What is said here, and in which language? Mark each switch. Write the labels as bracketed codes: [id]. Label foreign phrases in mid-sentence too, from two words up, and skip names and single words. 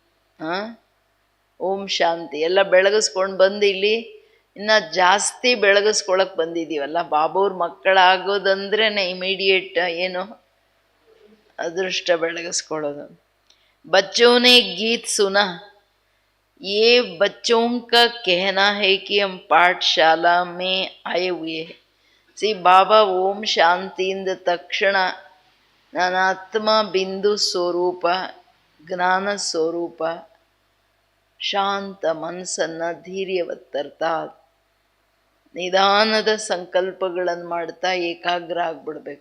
[kn] ಓಂ ಶಾಂತಿ. ಎಲ್ಲ ಬೆಳಗಿಸ್ಕೊಂಡು ಬಂದು ಇಲ್ಲಿ ಇನ್ನು ಜಾಸ್ತಿ ಬೆಳಗಿಸ್ಕೊಳಕ್ಕೆ ಬಂದಿದ್ದೀವಲ್ಲ. ಬಾಬವ್ರ ಮಕ್ಕಳಾಗೋದಂದ್ರೇ ಇಮಿಡಿಯೇಟ್ ಏನು ಅದೃಷ್ಟ ಬೆಳಗಿಸ್ಕೊಳ್ಳೋದು. [hi] बच्चों ने गीत सुना, ये बच्चों का कहना है कि हम पाठशाला में आए हुए हैं. [kn] ಸಿ ಬಾಬಾ ಓಂ ಶಾಂತಿಯಿಂದ ತಕ್ಷಣ ನನ್ನ ಆತ್ಮ ಬಿಂದು ಸ್ವರೂಪ, ಜ್ಞಾನ ಸ್ವರೂಪ, ಶಾಂತ ಮನಸ್ಸನ್ನು ಧೈರ್ಯವತ್ತರ್ತಾ ನಿಧಾನದ ಸಂಕಲ್ಪಗಳನ್ನು ಮಾಡ್ತಾ ಏಕಾಗ್ರ ಆಗ್ಬಿಡ್ಬೇಕು.